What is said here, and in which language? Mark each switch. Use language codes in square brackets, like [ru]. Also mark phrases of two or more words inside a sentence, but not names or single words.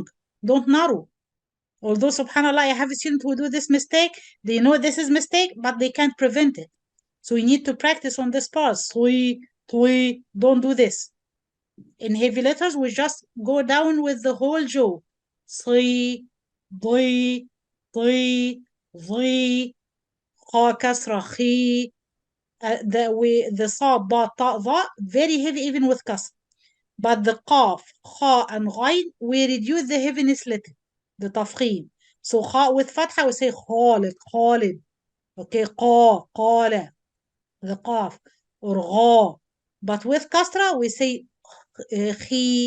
[en] Don't narrow. Although, subhanAllah, I have students who do this mistake. They know this is mistake, but they can't prevent it. So you need to practice on this part. Tui, tui, don't do this. In heavy letters, we just go down with the whole jaw. Tui, dui, tui, [ar] ضي, خا كسرة خي. [en] The sa, ba, ta, dha, very heavy even with kasr. But the qaf, kha, and ghain, we reduce the heaviness little, the tafkhim. So kha with fatha, we say khalid, khalid. Okay, qa, qala, the qaf, or gha. But with kasra, we say khi.